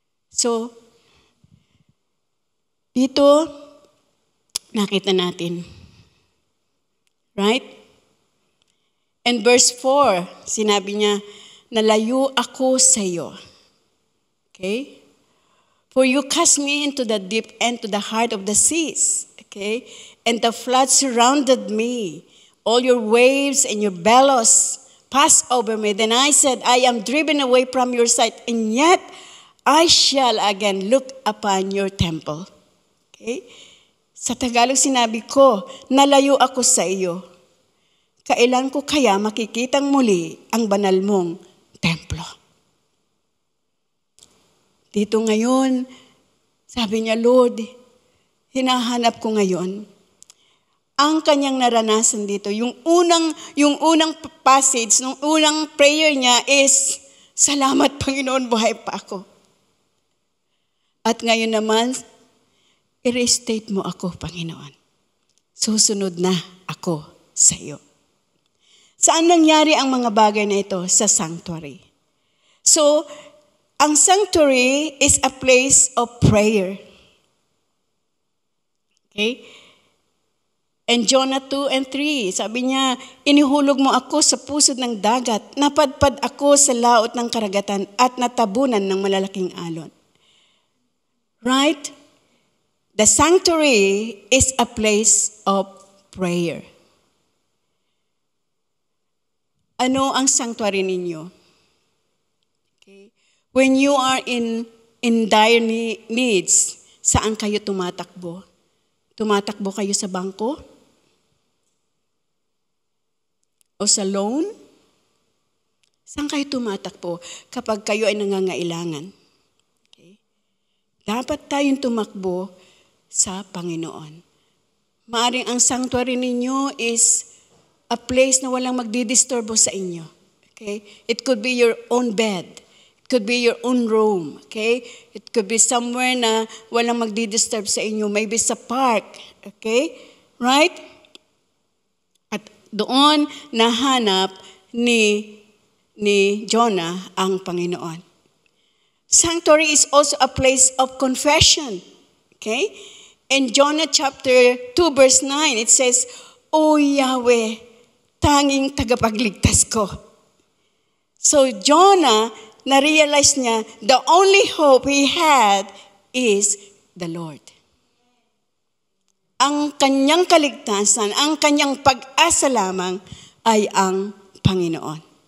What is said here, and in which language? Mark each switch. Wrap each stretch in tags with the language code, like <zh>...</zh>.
<tl>So, dito, nakita natin. Right? And verse 4, sinabi niya, nalayo ako sa iyo.</tl> <en>Okay? For you cast me into the deep and to the heart of the seas. Okay? And the flood surrounded me. All your waves and your billows passed over me. Then I said, I am driven away from your sight, and yet I shall again look upon your temple. Okay?</en> <tl>Sa Tagalog sinabi ko, nalayo ako sa iyo. Kailan ko kaya makikitang muli ang banal mong templo? Dito ngayon, sabi niya, Lord, hinahanap ko ngayon ang kanyang naranasan dito. Yung unang passage, yung unang prayer niya is, salamat Panginoon, buhay pa ako. At ngayon naman, i-restate mo ako, Panginoon. Susunod na ako sa iyo. Saan nangyari ang mga bagay na ito? Sa sanctuary.</tl> <en>So, ang sanctuary is a place of prayer. Okay?</en> <tl>And Jonah 2 and 3, sabi niya, inihulog mo ako sa pusod ng dagat, napadpad ako sa laot ng karagatan at natabunan ng malalaking alon.</tl> <en>Right? The sanctuary is a place of prayer.</en> <tl>Ano ang sanctuary ninyo?</tl> <en>When you are in dire needs,</en> <tl>saan kayo tumatakbo? Tumatakbo kayo sa bangko? O sa loan? Saan kayo tumatakbo kapag kayo ay nangangailangan? Okay? Dapat tayong tumakbo sa Panginoon. Maaring ang sanctuary ninyo</tl> <en>is a place</en> <tl>na walang magdidisturbo sa inyo. Okay?</tl> <en>It could be your own bed. Could be your own room, okay? It could be somewhere</en> <tl>na walang magdi-disturb sa inyo.</tl> <en>Maybe sa park, okay? Right?</en> <tl>At doon nahanap ni Jonah ang Panginoon.</tl> <en>Sanctuary is also a place of confession, okay? In Jonah chapter 2 verse 9, it says, O Yahweh,</en> <tl>tanging tagapagligtas ko.</tl> <en>So Jonah,</en> <tl>na-realize niya,</tl> <en>the only hope he had is the Lord.</en> <tl>Ang kanyang kaligtasan, ang kanyang pag-asa lamang ay ang Panginoon.</tl>